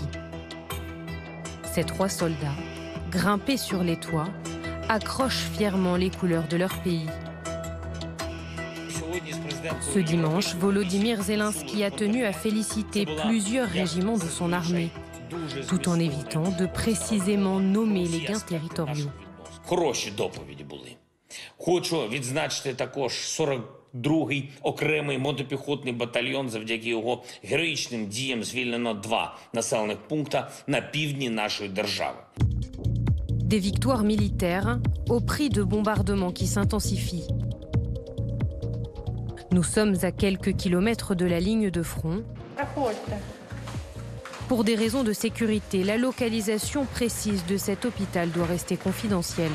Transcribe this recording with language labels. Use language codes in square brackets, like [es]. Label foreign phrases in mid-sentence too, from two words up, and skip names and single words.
[fr] Ces 3 soldats, grimpés sur les toits, accrochent fièrement les couleurs de leur pays. Ce dimanche, Volodymyr Zelensky a tenu à féliciter plusieurs régiments de son armée, tout en évitant de précisément nommer les gains territoriaux. [uk] Хороші доповіді були. Хочу відзначити також 42-й окремий мотопіхотний батальйон. Завдяки його героїчним діям звільнено 2 населених пункта на півдні нашої держави. [fr] Des victoires militaires au prix de bombardements qui s'intensifient. Nous sommes à quelques kilomètres de la ligne de front. Pour des raisons de sécurité, la localisation précise de cet hôpital doit rester confidentielle.